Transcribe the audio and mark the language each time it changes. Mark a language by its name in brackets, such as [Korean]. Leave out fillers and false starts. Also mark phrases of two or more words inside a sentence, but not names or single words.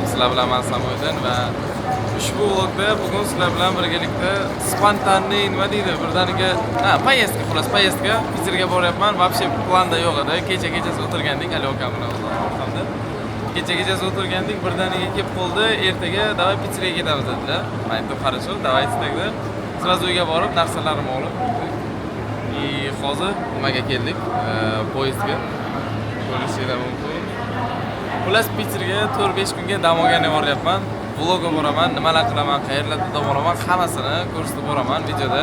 [Uzbek] Sizlar bilan men Samoydin va ushbu vlogda bugun sizlar bilan birgalikda spontanniy nima deydi, birdaniga poyezdka, xolos poyezdka Pitserga boryapman. Вообще planda yo'q edi. Kechasi o'tirgandik Ali akam bilan hamda. Kechasi o'tirgandik, birdaniga kelib qoldi. Ertaga davay Pitserga ketamiz dedilar. Men aytdim, [Russian] "Хорошо, давайте тогда." [Uzbek] Sразу uyga borib, narsalarimni olib, hozir nimaga keldik? Poyezdga. Ko'rishinglar mumkin. Xullas Pitserga 4-5 kunga dam olgani boryapman. Vlogga boraman, nimalar qilaman, qayerlarda boraman, hammasini ko'rsatib boraman videoda.